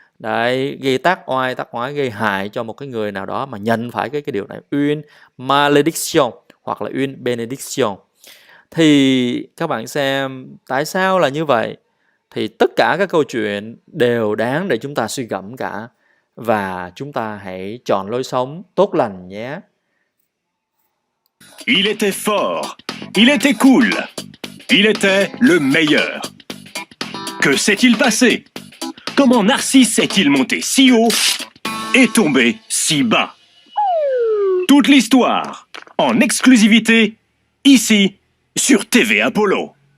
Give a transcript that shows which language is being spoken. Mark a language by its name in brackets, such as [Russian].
[Vietnamese] Đấy, gây tác oai, gây hại cho một cái người nào đó mà nhận phải cái điều này. [French] Une malédiction hoặc là une bénédiction. [Vietnamese] Thì các bạn xem tại sao là như vậy? Thì tất cả các câu chuyện đều đáng để chúng ta suy gẫm cả. Và chúng ta hãy chọn lối sống tốt lành nhé. [French] Il était fort, il était cool, il était le meilleur. Que s'est-il passé? Comment Narcisse est-il monté si haut et tombé si bas? Toute l'histoire, en exclusivité, ici, sur TV Apollo.